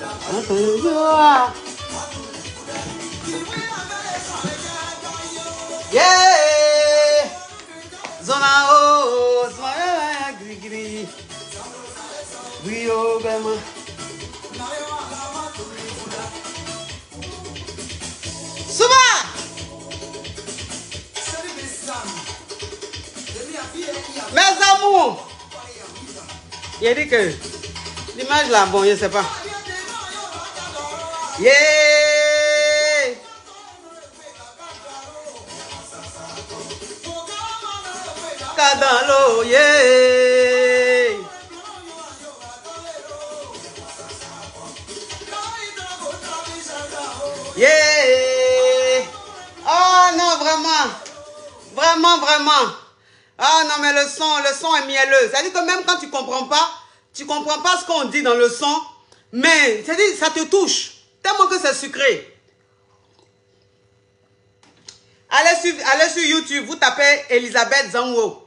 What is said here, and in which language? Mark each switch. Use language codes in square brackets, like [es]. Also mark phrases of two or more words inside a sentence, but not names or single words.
[fr] Yeah, zona o, zona gri gri, oui oh gamin. Souma. Mes amours, il a dit que l'image là, bon, je sais pas. Yeah. Kadalo, yeah. Yeah. Oh non, vraiment. Vraiment, vraiment. Ah non, mais le son est mielleux. C'est-à-dire que même quand tu comprends pas ce qu'on dit dans le son, mais c'est-à-dire ça te touche. Tellement que c'est sucré. Allez sur YouTube, vous tapez Elisabeth Zango.